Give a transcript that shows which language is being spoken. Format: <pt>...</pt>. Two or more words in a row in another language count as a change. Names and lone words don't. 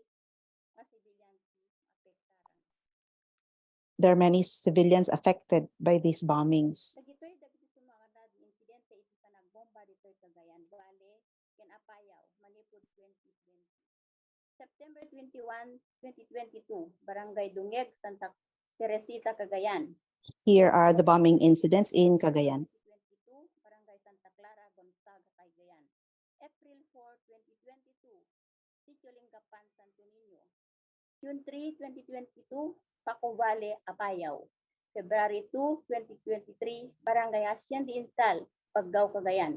<en>There are many civilians affected by these bombings. September 21, 2022, Barangay Dungeg, Santa Teresita, Cagayan. Here are the bombing incidents in Cagayan. 2022, Barangay Santa Clara, Gonzaga, Cagayan. April 4, 2022, Sitio Lingapan, Santo Niño. June 3, 2022, Paco Valley, Apayao. February 2, 2023, Barangay Hacienda Int'l, Paggao, Cagayan.</en>